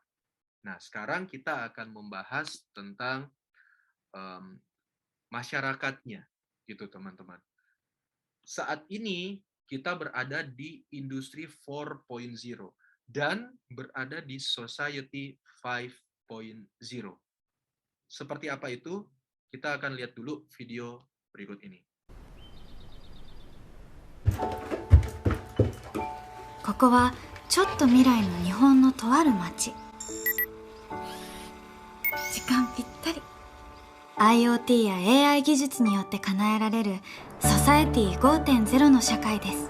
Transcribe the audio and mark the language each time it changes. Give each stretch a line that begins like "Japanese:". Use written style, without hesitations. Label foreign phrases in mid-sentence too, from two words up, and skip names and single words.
Indonesian: Nah, sekarang kita akan membahas tentang masyarakatnya, gitu teman-teman. Saat ini kita berada di industri 4.0 dan berada di society 5.0. Seperti apa itu? Kita akan lihat dulu video berikut ini.
Japanese: ここはちょっと未来の日本のとある町。時間ぴったり。IoT や AI 技術によって叶えられるソサエティ 5.0 の社会です。